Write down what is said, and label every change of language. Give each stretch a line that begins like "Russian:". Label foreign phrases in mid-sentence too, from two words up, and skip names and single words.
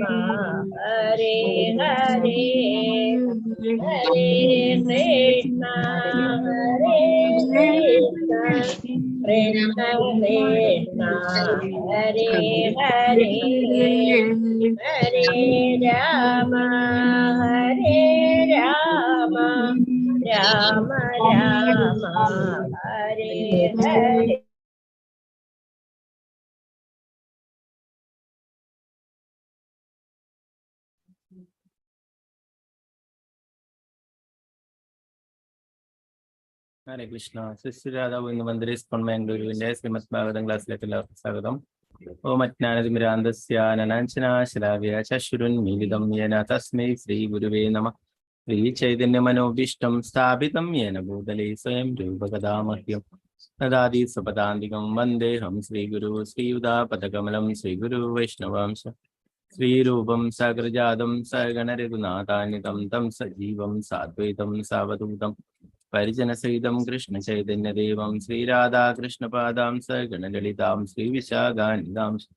Sanskrit: ഹരേ ഹരേ ഹരേ കൃഷ്ണ ഹരേ കൃഷ്ണ കൃഷ്ണ കൃഷ്ണ ഹരേ ഹരേ ഹരേ രാമ ഹരേ രാമ രാമ രാമ ഹരേ ഹരേ ഹരേ കൃഷ്ണ.
Malayalam: ശിശുരാധാവ് ഇന്ന് മന്ദിര സ്കോൺ ബാംഗ്ലൂരുവിന്റെ ശ്രീമദ് ഭാഗവതം ക്ലാസ്സിലേക്ക് എല്ലാവർക്കും സ്വാഗതം.
Sanskrit: ഓം അജ്ഞാനതിമിരാന്തസ്യാനനാഞ്ചനാശലാവ്യ ചക്ഷുരുന്മീലിതം യേന തസ്മൈ ശ്രീ ഗുരുവേ നമഃ. ശ്രീ ചൈതന്യമനോഭീഷ്ടം സ്ഥാപിതം യേന ഭൂതലേ സ്വയം രൂപകഥാമഹ്യം ദദാതി സ്വപദാന്തികം വന്ദേഹം ശ്രീഗുരു ശ്രീയുതാപദകമലം ശ്രീഗുരു വൈഷ്ണവാംശ ശ്രീരൂപം സകൃജാതം സഗണരഘുനാഥാന്വിതം തം സജീവം സാദ്വൈതം സാവധൂതം പരിജനസഹിതം കൃഷ്ണ ചൈതന്യദേവം ശ്രീരാധാകൃഷ്ണപാദാം സഗണലളിതാം ശ്രീവിശാഖാനിതാം.